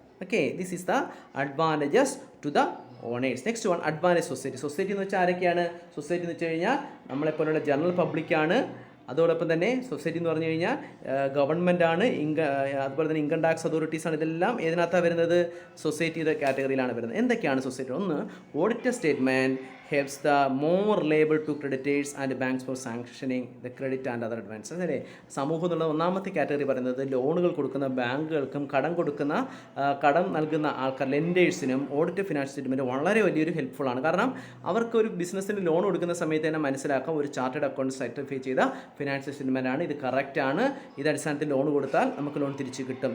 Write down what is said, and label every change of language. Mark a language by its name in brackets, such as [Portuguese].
[English] Okay, this is the advantages to the owners. [Malayalam] Next one, advantage society. Society എന്ന് വെച്ചാൽ ആരൊക്കെയാണ്? Society എന്ന് വെച്ച് കഴിഞ്ഞാൽ നമ്മളെപ്പോലുള്ള ജനറൽ പബ്ലിക്കാണ്. അതോടൊപ്പം തന്നെ സൊസൈറ്റി എന്ന് പറഞ്ഞു കഴിഞ്ഞാൽ ഗവൺമെൻറ്റാണ്, അതുപോലെ തന്നെ ഇൻകം ടാക്സ് അതോറിറ്റീസാണ്. ഇതെല്ലാം ഏതിനകത്താണ് വരുന്നത്? സൊസൈറ്റിയുടെ കാറ്റഗറിയിലാണ് വരുന്നത്. എന്തൊക്കെയാണ് സൊസൈറ്റി? [English] ഒന്ന്, audited statement helps the more liable to creditors and banks for sanctioning the credit and other advances. [Malayalam] അല്ലേ, സമൂഹം എന്നുള്ള ഒന്നാമത്തെ കാറ്റഗറി പറയുന്നത് ലോണുകൾ കൊടുക്കുന്ന ബാങ്കുകൾക്കും കടം നൽകുന്ന ആൾക്കാർ ലെൻഡേഴ്സിനും ഓഡിറ്റ് ഫിനാൻഷ്യൽ സ്റ്റേറ്റ്മെൻറ്റ് വളരെ വലിയൊരു ഹെൽപ്ഫുൾ ആണ്. കാരണം അവർക്ക് ഒരു ബിസിനസ്സിന് ലോൺ കൊടുക്കുന്ന സമയത്ത് തന്നെ മനസ്സിലാക്കാം ഒരു ചാർട്ടേഡ് അക്കൗണ്ട് സർട്ടിഫൈ ചെയ്ത ഫിനാൻഷ്യൽ സ്റ്റേറ്റ്മെൻ്റ് ആണ്, ഇത് കറക്റ്റാണ്, ഇത് അടിസ്ഥാനത്തിൽ ലോൺ കൊടുത്താൽ നമുക്ക് ലോൺ തിരിച്ച് കിട്ടും.